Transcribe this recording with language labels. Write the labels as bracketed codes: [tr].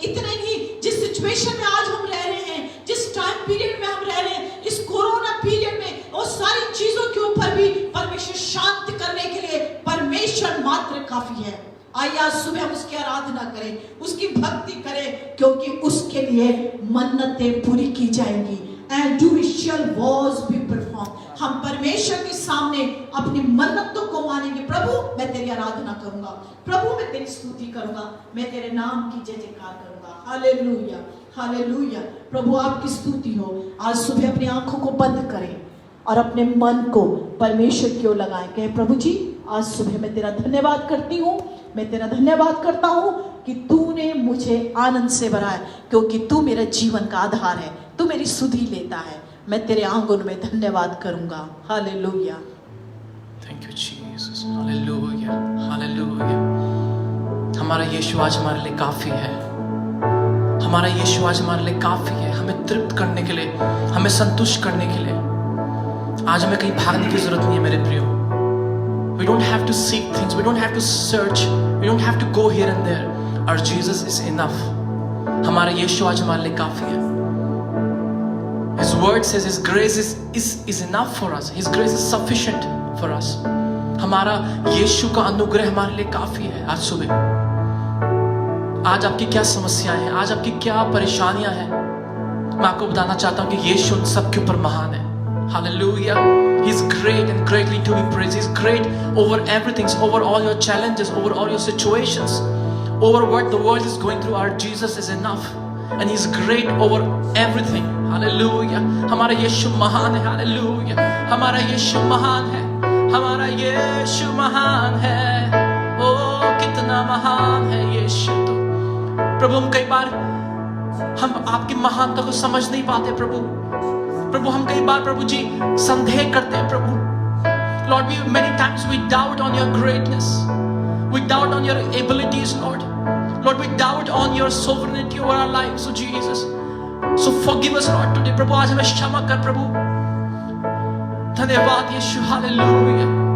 [hi] इतने नहीं, जिस सिचुएशन में आज हम रह रहे हैं, जिस टाइम पीरियड में हम रह रहे हैं, इस कोरोना पीरियड में, और सारी चीजों के ऊपर भी परमेश्वर शांत करने के लिए परमेश्वर मात्र काफी है। आइए आज सुबह हम उसकी आराधना करें, उसकी भक्ति करें, क्योंकि उसके लिए मन्नतें पूरी की जाएंगी। [en] And judicial was be performed। [hi] हम परमेश्वर के सामने अपनी मन्नतों को मानेंगे। प्रभु मैं तेरी आराधना करूंगा, प्रभु मैं तेरी स्तुति करूंगा, मैं तेरे नाम की जय जयकार करूंगा। Hallelujah hallelujah. प्रभु आपकी स्तुति हो। आज सुबह अपनी आंखों को बंद करें और अपने मन को परमेश्वर की ओर लगाएं। कहे, प्रभु जी आज सुबह मैं तेरा धन्यवाद करती हूँ, मैं तेरा धन्यवाद करता हूँ कि तूने मुझे आनंद से भरा है, क्योंकि तू मेरे जीवन का आधार है, तू मेरी सुधि लेता है। मैं तेरे आंगन में धन्यवाद करूंगा। Hallelujah. [en] Thank you Jesus. [hi] Hallelujah hallelujah. हमारा यीशु आज हमारे लिए काफी है। हमारा यीशु आज हमारे लिए काफी है, हमें तृप्त करने के लिए, हमें संतुष्ट करने के लिए। आज हमें कहीं भागने की जरूरत नहीं है मेरे प्रियो। [en] We don't have to seek things, we don't have to search, we don't have to go here and there. Our Jesus is enough. [hi] हमारा यीशु आज हमारे लिए काफी है। [en] His word says His grace is enough for us. His grace is sufficient for us. [hi] हमारा यीशु का अनुग्रह हमारे लिए काफी है। आज सुबह, आज आपकी क्या समस्याएं हैं, आज आपकी क्या परेशानियां हैं, मैं आपको बताना चाहता हूं कि यीशु उन सब के ऊपर महान है। [en] Hallelujah. He's great and greatly to be praised. He's great over everything, over all your challenges, over all your situations, over what the world is going through. Our Jesus is enough, and He's great over everything. [hi] Hallelujah. हमारा यीशु महान है। Hallelujah. हमारा यीशु महान है। हमारा यीशु महान है। ओ कितना महान है यीशु तो। प्रभु हम कई बार हम आपकी महानता को समझ नहीं पाते प्रभु। प्रभु हम कई बार प्रभु जी संदेह करते हैं प्रभु। [en] Lord, many times we doubt on your greatness. We doubt on your abilities, Lord. Lord, we doubt on your sovereignty over our lives, so Jesus. So forgive us, Lord, today. [hi] प्रभु आज हमें क्षमा कर प्रभु। धन्यवाद यीशु, हालेलुया।